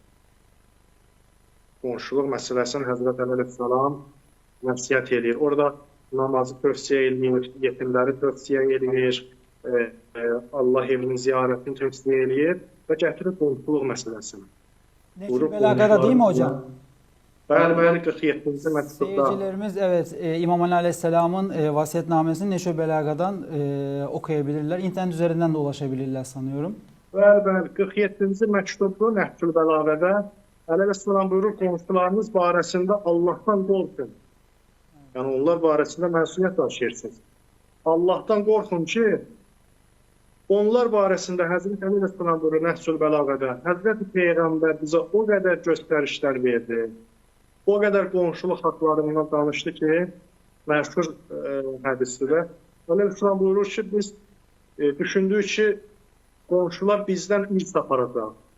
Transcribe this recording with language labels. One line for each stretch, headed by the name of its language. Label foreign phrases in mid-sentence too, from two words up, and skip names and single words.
Azerbaijani: Qonşuluq məsələsini Həzrət Əli əleyhissalam vəsiyyət edir. Orada namazı tövsiyə edir, yetimləri tövsiyə edir, Allah evinin ziyarətini tövsiyə edir və gətirir qonşuluq məsələsini.
Turkish: Nəhcül Bəlağədə değil mi hocam?
Azerbaijani: Bəli, 47-ci məktubda.
Turkish: Seyircilerimiz evet İmam Ali Aleyhisselam'ın vasiyetnamesini Nəhcül Bəlağədən okuyabilirler. İnternet üzerinden de ulaşabilirler sanıyorum.
Azerbaijani: Bəli, 47-ci məktubda Nəhcül Bəlağədə Əli əleyhissalam buyurur, qonşularınız barəsində Allahdan qorxun. Yəni onlar barəsində məsuliyyət daşıyırsınız. Allahdan qorxun ki, onlar barəsində Həzrət Əli əleyhissalam buyurur Nəhcül Bəlağədə, Həzrət Peyğəmbər bizə o qədər göstərişlər verdi, o qədər qonşuluq haqlarından danışdı ki, məşhur hədisdə Əli əleyhissalam buyurur ki, biz düşündük ki, qonşular bizdən ilk aparacaq.